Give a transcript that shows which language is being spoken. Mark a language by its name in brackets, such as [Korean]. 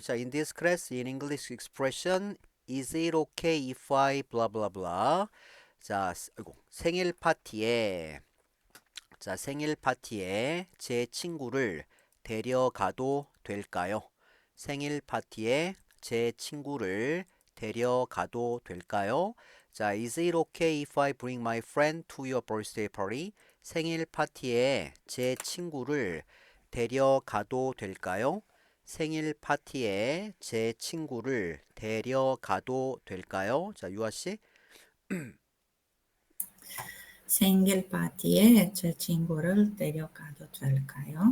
[English] 자, in this class in English expression is it okay if I blah blah blah. [Korean] 자, 아이고, 생일 파티에 생일 파티에 제 친구를 데려가도 될까요? 생일 파티에 제 친구를 데려가도 될까요? [English] 자, is it okay if I bring my friend to your birthday party? [Korean] 생일 파티에 제 친구를 데려가도 될까요? 생일 파티에 제 친구를 데려가도 될까요? 자, 유아 씨. 생일 파티에 제 친구를 데려가도 될까요?